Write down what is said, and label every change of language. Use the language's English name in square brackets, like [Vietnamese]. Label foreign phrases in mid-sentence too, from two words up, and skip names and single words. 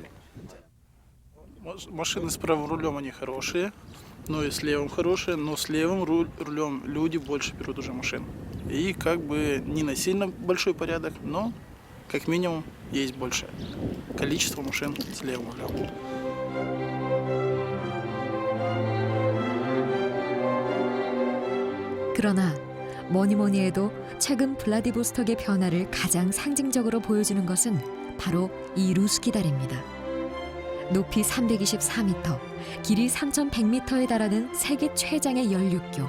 [Russian] Машины с правым рулем, они хорошие, но и с левым хорошие, но с левым рулем люди больше берут уже машин. И как бы не на сильно большой порядок, но как минимум есть большее количество машин с левым рулем. [Korean] 그러나 뭐니 해도 최근 블라디보스톡의 변화를 가장 상징적으로 보여주는 것은 바로 이 루스키 다리입니다. 높이 324m, 길이 3,100m에 달하는 세계 최장의 연륙교.